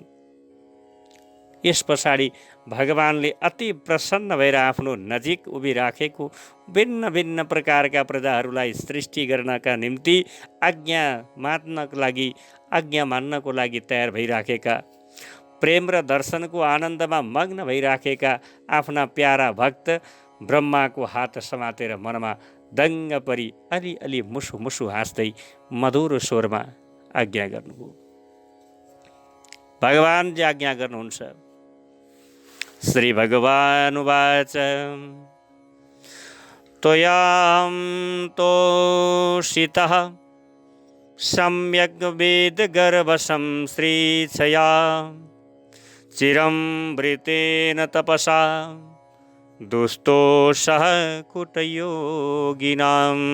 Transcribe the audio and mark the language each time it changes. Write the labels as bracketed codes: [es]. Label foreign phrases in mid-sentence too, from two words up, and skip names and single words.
[ne] यस पछाडि भगवानले अति प्रसन्न भएर आफ्नो नजिक उभिराखेको भिन्न भिन्न प्रकारका प्रजाहरूलाई सृष्टि गर्नका निम्ति आज्ञा मान्नको लागि तयार भइराखेका, प्रेम र दर्शनको आनन्दमा मग्न भइराखेका आफ्ना प्यारा भक्त ब्रह्माको हात समातेर मनमा दङ्ग परी अलि मुसु मुसु हाँस्दै मधुर स्वरमा आज्ञा गर्नुभयो। भगवान जे आज्ञा गर्नुहुन्छ। [sa] श्री भगवानुवाच त्वयां तोषितः सम्यग् वेदगर्भसं श्रीच्छया चिरं वृतेन तपसा दुस्तोषः कुटयोगिनां